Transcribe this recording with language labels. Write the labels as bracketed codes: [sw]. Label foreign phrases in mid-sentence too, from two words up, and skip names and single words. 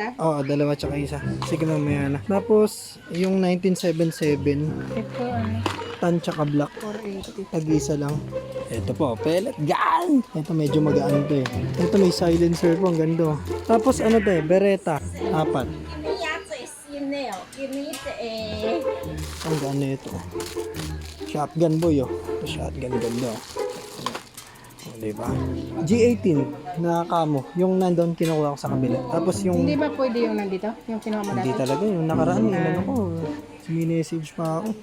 [tl] Oo, dalawa tsaka isa. Sige, mamaya na. Tapos, yung 1977, Ito ano? tan tsaka black. 480. Tag-isa lang. Ito po, [en] pellet gun! [tl] Ito medyo magaan to eh. Ito may silencer po, ang ganda. Tapos ano to eh, Beretta. 4. [zh] 牙最新的哦，给你的 [tl] Ang ganda ito. [en] Shotgun boy [tl] oh. Ito shotgun ganda oh. Oh, diba? G18 na camo. Yung nandun kinukuha ko sa kabila. Tapos yung... Hindi ba pwede yung nandito? Yung kinuha mo Hindi dati? talaga. Yung nakaraan eh. Ano ko. Message pa ako.